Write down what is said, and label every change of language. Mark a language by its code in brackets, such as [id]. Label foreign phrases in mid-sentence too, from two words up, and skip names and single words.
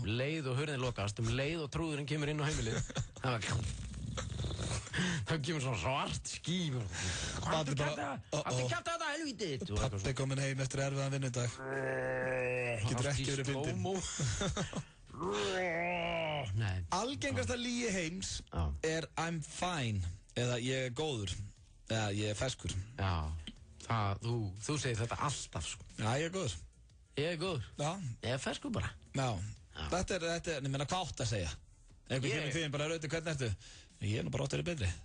[is] Leið og hurðin lokast, leið og trúðurinn kemur inn á heimilinu. Það kemur svona svart ský. Haltu kjafta þetta, helvítið. Pabbi kominn heim eftir erfiðan vinnudag. Getur ekki verið fyndinn. Algengasta lygi heims er [en] I'm fine [is] eða ég er góður eða ég er ferskur. Já, þú segir þetta alltaf, sko. Já, ég er góður. Ég er góður? Já. Ég er ferskur bara. Já. Þetta er, ég meina, hvað átt að segja? Einhver kemur því bara, Rauti, hvernig ertu? Ég er nú bara ótt verið betri.